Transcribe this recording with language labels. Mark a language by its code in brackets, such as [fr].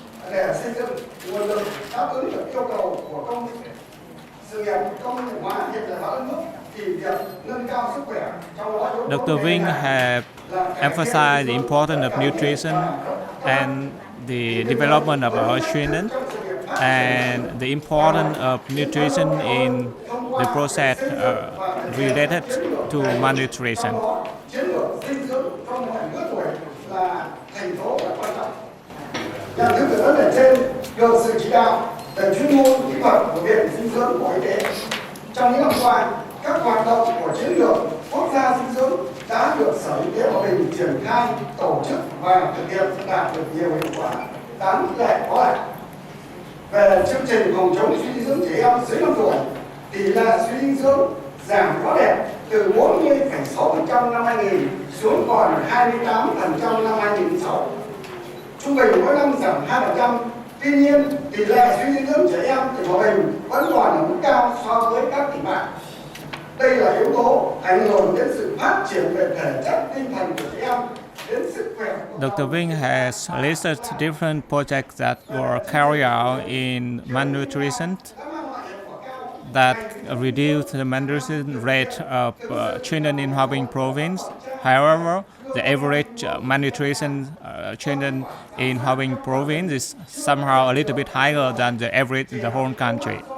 [vi] Để xây dựng nguồn lực đáp ứng được yêu cầu của sự nghiệp công nghiệp hóa hiện đại hóa đất nước thì việc nâng cao sức khỏe trong đó [en] Dr. Vinh have emphasized the importance of nutrition and the development of our children, and the importance of nutrition in the process related to malnutrition. [vi] Chiến lược dinh dưỡng trong mọi lứa tuổi là thành tố và quan trọng. Nhận thức về vấn đề trên được sự chỉ đạo về chuyên môn kỹ thuật của Viện Dinh dưỡng Bộ Y tế. Trong những năm qua, các hoạt động của chiến lược quốc gia dinh dưỡng đã được Sở Y tế Hòa Bình triển khai tổ chức và thực hiện đạt được nhiều hiệu quả đáng khích lệ có lại. Về chương trình phòng chống suy dinh dưỡng trẻ em dưới 5 tuổi, tỷ lệ suy dinh dưỡng giảm rõ rệt từ 40,6% năm 2000 xuống còn 28% năm 2006. Trung bình mỗi năm giảm 2%. Tuy nhiên, tỷ lệ suy dinh dưỡng trẻ em tỉnh Hòa Bình vẫn còn ở mức cao so với các tỉnh bạn. Đây là yếu tố ảnh hưởng đến sự phát triển về thể chất, tinh thần của trẻ em, đến sức khỏe. [en] Dr. Vinh has listed different projects that were carried out in malnutrition that reduced the malnutrition rate of children in Hòa Bình province. However, the average malnutrition children in Hòa Bình province is somehow a little bit higher than the average in the whole country.